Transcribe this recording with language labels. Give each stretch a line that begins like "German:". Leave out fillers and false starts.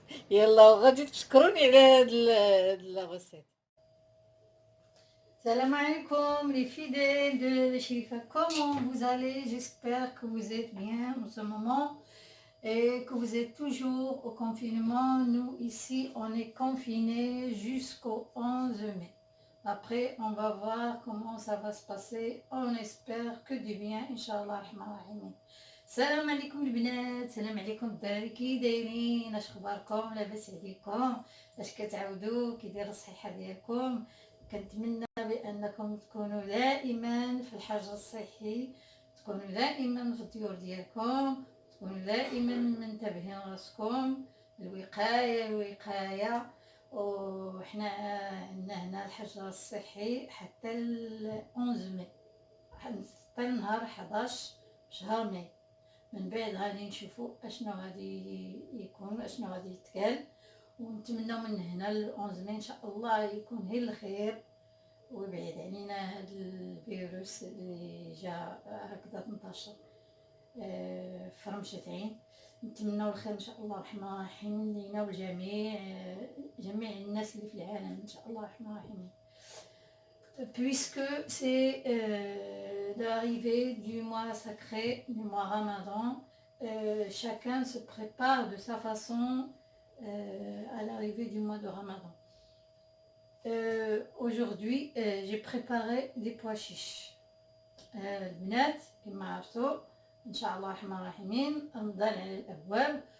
Arabic: يلا، وغادي تشكروني على هاد لاغوسيت.
French: Salam alaikum les fidèles de Sherifa, comment vous allez? J'espère que vous êtes bien en ce moment et que vous êtes toujours au confinement. Nous ici on est confinés jusqu'au 11 mai. Après on va voir comment ça va se passer. On espère que du bien, Inch'Allah Rahman Rahim.
Arabic: السلام عليكم البنات، السلام عليكم الدراري، كي دايرين؟ اش اخباركم؟ لاباس عليكم؟ اش كتعاودوا؟ كي دايره الصحه ديالكم؟ كنتمنى بانكم تكونوا دائما في الحجر الصحي، تكونوا دائما في الديور ديالكم، تكونوا دائما منتبهين راسكم. الوقايه الوقايه. وحنا عندنا هنا الحجر الصحي حتى 11 ماي، حتى نهار 11 شهر ماي. من بعد غادي نشوفوا اشنو غادي يكون، اشنو غادي يتقال. ونتمنى من هنا ل 11 ماي ان شاء الله يكون هي الخير، ويبعد علينا هذا الفيروس اللي جا هكذا تنتشر في رمشة عين. نتمنى الخير ان شاء الله الرحمن الرحيم لينا والجميع، جميع الناس اللي في العالم ان شاء الله الرحمن الرحيم.
French: Puisque c'est l'arrivée du mois sacré, du mois Ramadan, chacun se prépare de sa façon à l'arrivée du mois de Ramadan. Aujourd'hui, j'ai préparé des pois chiches.
Arabic: البنات كما عرفتوا ان شاء الله الرحمن الرحيم رمضان على الابواب.